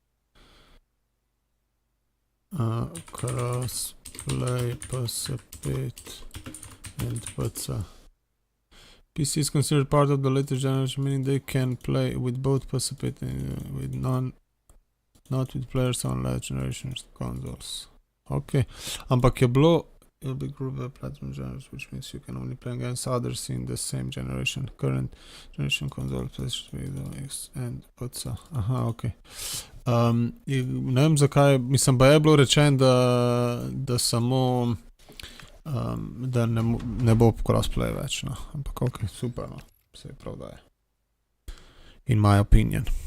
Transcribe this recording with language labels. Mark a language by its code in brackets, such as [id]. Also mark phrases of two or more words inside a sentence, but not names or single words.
[en] Crossplay PS5 and PC. PC is considered part of the latest generation, meaning they can play with both PS5 and with not with players on last generation consoles. Okay, [sl] ampak je bilo [en] it'll be grouped by platform genres, which means you can only play against others in the same generation. Current generation console, PlayStation X and PC. [sl] Aha, ok. Ne vem zakaj, mislim, pa je bilo rečeno, da samo da ne bo crossplay več, no. Ampak ok, super, no. Se je prav, da je. [en] In my opinion.